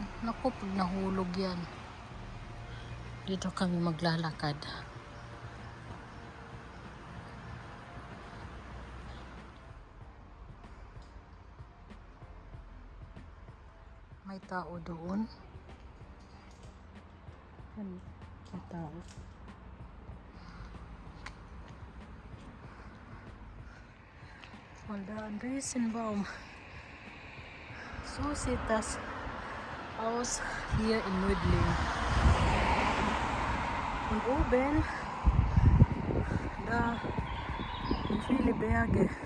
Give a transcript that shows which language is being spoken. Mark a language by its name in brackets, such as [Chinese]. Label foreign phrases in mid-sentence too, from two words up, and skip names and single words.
[Filipino] Naku, pag nahulog yan, dito kami maglalakad. May tao doon. Yan, may tao. [German] Und der Riesenbaum. So sieht das aus hier in Mödling. Und oben, da sind viele Berge.